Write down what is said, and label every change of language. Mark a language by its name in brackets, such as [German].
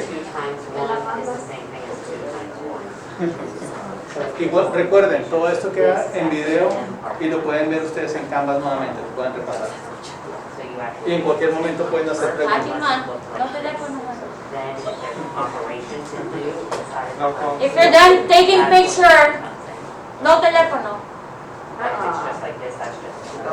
[English] 2 times 1 is the same thing as 2 times 1. [Spanish] Igual, recuerden, todo esto queda en video y lo pueden ver ustedes en Canvas nuevamente, lo pueden repasar. [English] So you [Spanish] Y [English] actually, [Spanish] en cualquier momento pueden hacer preguntas. [English] Man, [Spanish] no teléfono. [English] then if there's an operation to do, it's If you're done taking picture, [Spanish] no teléfono. [English] If it's just like this, that's just.